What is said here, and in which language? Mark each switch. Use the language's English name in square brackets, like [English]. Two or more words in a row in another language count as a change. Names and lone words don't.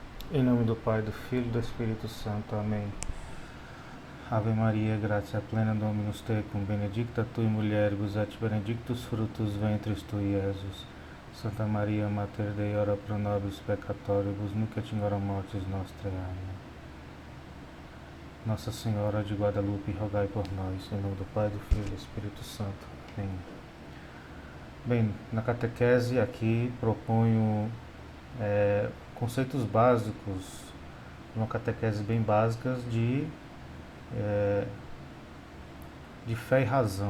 [Portuguese] Em nome do Pai, do Filho e do Espírito Santo. Amém. [Latin] Ave Maria, gratia plena, Dominus tecum, benedicta tui mulieribus et benedictus fructus ventris tui, Iesus. Santa Maria, Mater Dei, ora pro nobis peccatoribus, nunc et in hora mortis nostrae. Amém. [Portuguese] Nossa Senhora de Guadalupe, rogai por nós. Em nome do Pai, do Filho e do Espírito Santo. Amém. Bem, na catequese aqui proponho conceitos básicos, uma catequese bem básicas de fé e razão.